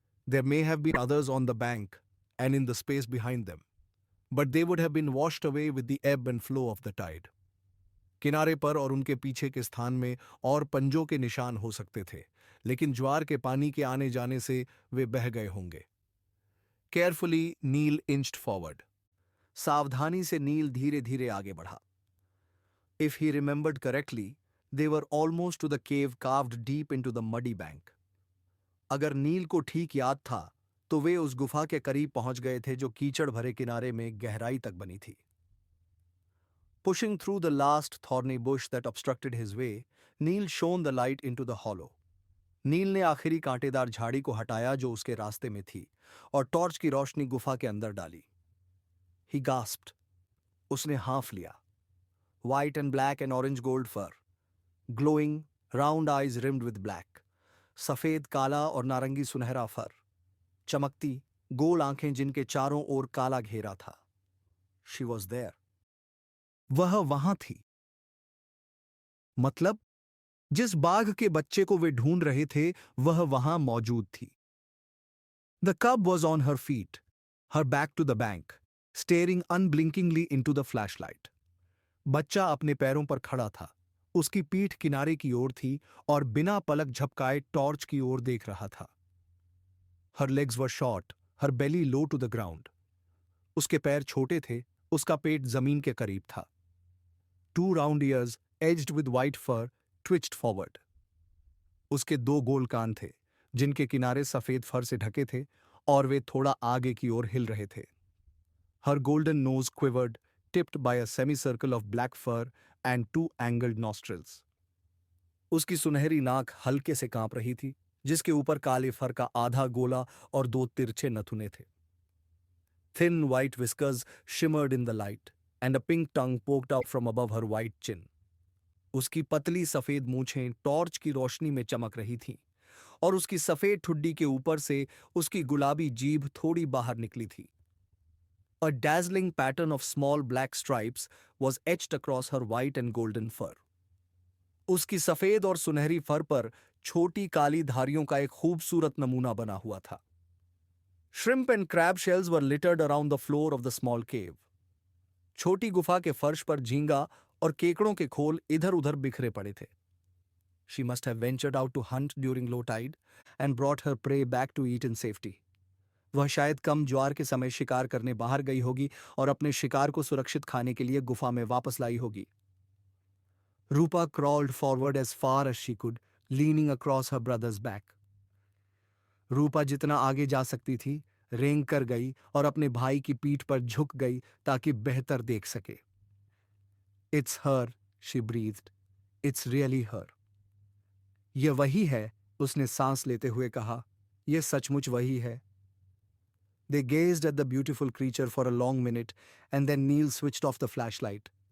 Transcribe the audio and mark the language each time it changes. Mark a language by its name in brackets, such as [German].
[English] There may have been others on the bank and in the space behind them, but they would have been washed away with the ebb and flow of the tide. [Hindi] किनारे पर और उनके पीछे के स्थान में और पंजों के निशान हो सकते थे, लेकिन ज्वार के पानी के आने जाने से वे बह गए होंगे। [English] Carefully, Neil inched forward. [Hindi] सावधानी से नील धीरे धीरे आगे बढ़ा। [English] If he remembered correctly, they were almost to the cave carved deep into the muddy bank. [Hindi] अगर नील को ठीक याद था, तो वे उस गुफा के करीब पहुंच गए थे जो कीचड़ भरे किनारे में गहराई तक बनी थी। [English] Pushing through the last thorny bush that obstructed his way, Neil shone the light into the hollow. [Hindi] नील ने आखिरी कांटेदार झाड़ी को हटाया जो उसके रास्ते में थी और टॉर्च की रोशनी गुफा के अंदर डाली। [English] He gasped. [Hindi] उसने हांफ लिया। [English] White and black and orange gold fur. Glowing, round eyes rimmed with black. [Hindi] सफेद, काला और नारंगी सुनहरा फर। चमकती, गोल आंखें जिनके चारों ओर काला घेरा था। [English] She was there. [Hindi] वह वहां थी। मतलब जिस बाघ के बच्चे को वे ढूंढ रहे थे वह वहां मौजूद थी। [English] The cub was on her feet, her back to the bank, staring unblinkingly into the flashlight. [Hindi] बच्चा अपने पैरों पर खड़ा था, उसकी पीठ किनारे की ओर थी और बिना पलक झपकाए टॉर्च की ओर देख रहा था। [English] Her legs were short, her belly low to the ground. [Hindi] उसके पैर छोटे थे, उसका पेट जमीन के करीब था। [English] Two round ears, edged with white fur, twitched forward. [Hindi] उसके दो गोल कान थे, जिनके किनारे सफेद फर से ढके थे और वे थोड़ा आगे की ओर हिल रहे थे। [English] Her golden nose quivered, tipped by a semicircle of black fur and two angled nostrils. [Hindi] उसकी सुनहरी नाक हल्के से कांप रही थी, जिसके ऊपर काले फर का आधा गोला और दो तिरछे नथुने थे। [English] Thin white whiskers shimmered in the light, and a pink tongue poked out from above her white chin. [Hindi] उसकी पतली सफेद मूछें टॉर्च की रोशनी में चमक रही थीं, और उसकी सफेद ठुड्डी के ऊपर से उसकी गुलाबी जीभ थोड़ी बाहर निकली थी। [English] A dazzling pattern of small black stripes was etched across her white and golden fur. [Hindi] उसकी सफेद और सुनहरी फर पर छोटी काली धारियों का एक खूबसूरत नमूना बना हुआ था। [English] Shrimp and crab shells were littered around the floor of the small cave. [Hindi] छोटी गुफा के फर्श पर झींगा और केकड़ों के खोल इधर-उधर बिखरे पड़े थे। [English] She must have ventured out to hunt during low tide and brought her prey back to eat in safety. [Hindi] वह शायद कम ज्वार के समय शिकार करने बाहर गई होगी और अपने शिकार को सुरक्षित खाने के लिए गुफा में वापस लाई होगी। [English] Rupa crawled forward as far as she could, leaning across her brother's back. [Hindi] रूपा जितना आगे जा सकती थी, रेंग कर गई और अपने भाई की पीठ पर झुक गई ताकि बेहतर देख सके। [English] It's her, she breathed. It's really her. [Hindi] यह वही है, उसने सांस लेते हुए कहा, यह सचमुच वही है। [English] They gazed at the beautiful creature for a long minute and then Neil switched off the flashlight.